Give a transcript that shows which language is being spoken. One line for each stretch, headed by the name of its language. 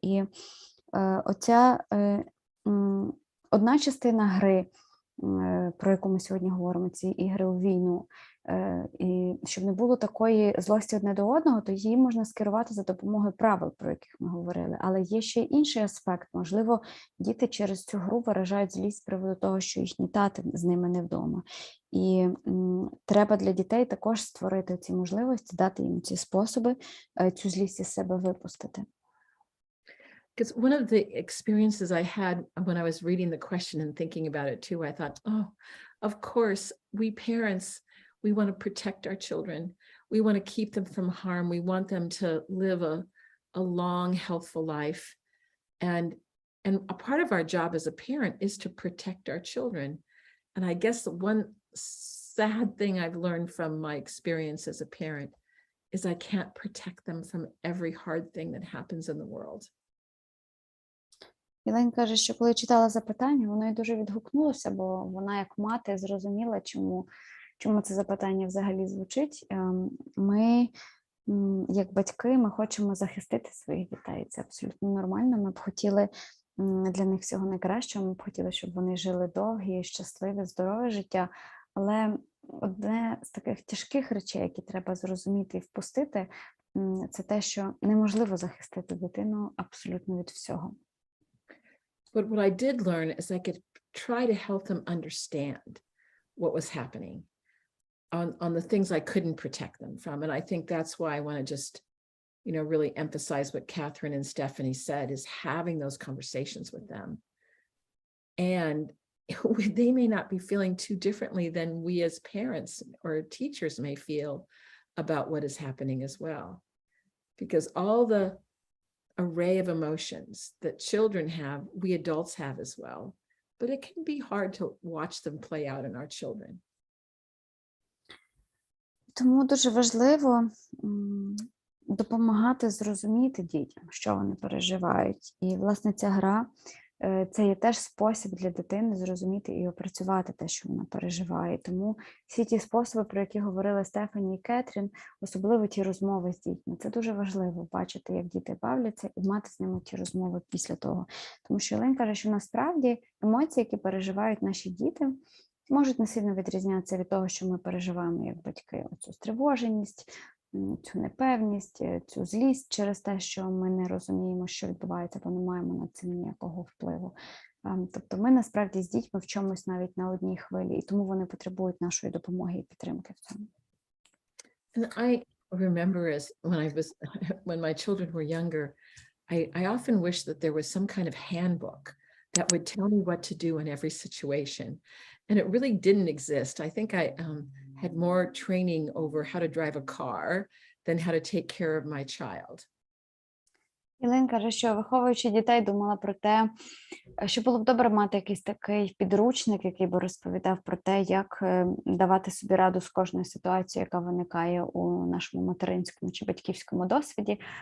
Ukrainian: І оця одна частина гри, про яку ми сьогодні говоримо, ці ігри у війну, і щоб не було такої злості одне до одного, то її можна скерувати за допомогою правил, про яких ми говорили. Але є ще й інший аспект. Можливо, діти через цю гру виражають злість з приводу того, що їхні тати з ними не вдома. І треба для дітей також створити ці можливості, дати їм ці способи цю злість із себе випустити.
English: Because one of the experiences I had when I was reading the question and thinking about it too, I thought, oh, of course, we parents, we want to protect our children. We want to keep them from harm. We want them to live a long, healthful life. And a part of our job as a parent is to protect our children. And I guess the one sad thing I've learned from my experience as a parent is I can't protect them from every hard thing that happens in the world.
Ukrainian: Ілейн каже, що коли читала запитання, воно їй дуже відгукнулося, бо вона як мати зрозуміла, чому це запитання взагалі звучить. Ми, як батьки, ми хочемо захистити своїх дітей. Це абсолютно нормально. Ми б хотіли для них всього найкращого, ми б хотіли, щоб вони жили довгі, щасливе, здорове життя. Але одне з таких тяжких речей, які треба зрозуміти і впустити, це те, що неможливо захистити дитину абсолютно від всього.
English: But what I did learn is I could try to help them understand what was happening on the things I couldn't protect them from. And I think that's why I want to just, really emphasize what Catherine and Stephanie said, is having those conversations with them. And they may not be feeling too differently than we as parents or teachers may feel about what is happening as well. Because all the array of emotions that children have, we adults have as well. But it can be hard to watch them play out in our children.
Ukrainian: Тому дуже важливо допомагати зрозуміти дітям, що вони переживають. І, власне, ця гра – це є теж спосіб для дитини зрозуміти і опрацювати те, що вона переживає. Тому всі ті способи, про які говорили Стефані і Кетрін, особливо ті розмови з дітьми, це дуже важливо бачити, як діти бавляться, і мати з ними ті розмови після того. Тому що Елейн каже, що насправді емоції, які переживають наші діти, можуть не сильно відрізнятися від того, що ми переживаємо як батьки. Оцю стривоженість, цю непевність, цю злість через те, що ми не розуміємо, що відбувається, бо не маємо на це ніякого впливу. Тобто ми насправді з дітьми в чомусь навіть на одній хвилі, і тому вони потребують нашої допомоги і підтримки в цьому.
English: And I remember when my children were younger, I often wish that there was some kind of handbook that would tell me what to do in every situation. And it really didn't exist. I think I had more training over how to drive a car than how to take care of my child.
Ukrainian: Ілин каже, що виховуючи дітей, думала про те, що було б добре мати якийсь такий підручник, який би розповідав про те, як давати собі раду з кожною ситуацією, яка виникає у нашому материнському чи батьківському досвіді.